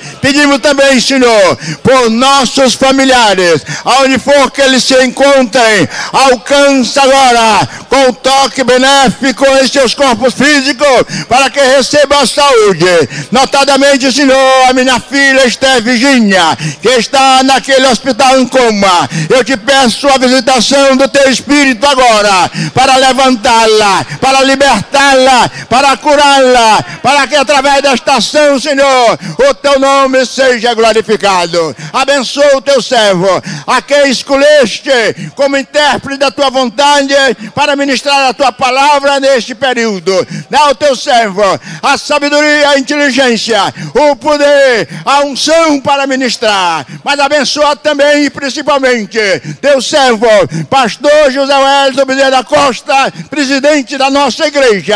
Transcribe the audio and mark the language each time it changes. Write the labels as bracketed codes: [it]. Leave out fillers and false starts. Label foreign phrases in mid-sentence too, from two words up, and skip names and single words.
[pt] Pedimos também, Senhor, por nossos familiares, aonde for que eles se encontrem, alcança agora com o toque benéfico em seus corpos físicos, para que recebam a saúde. Notadamente, Senhor, a minha filha Esther Virgínia, que está naquele hospital em coma, eu te peço a visitação do teu Espírito agora, para levantá-la, para libertá-la, para curá-la, para que através desta ação, Senhor, o teu nome seja glorificado. Abençoa o teu servo, a quem escolheste como intérprete da tua vontade para ministrar a tua palavra neste período. Dá ao teu servo a sabedoria, a inteligência, o poder, a unção para ministrar, mas abençoa também e principalmente teu servo, pastor José Wellington Bezerra da Costa, presidente da nossa igreja.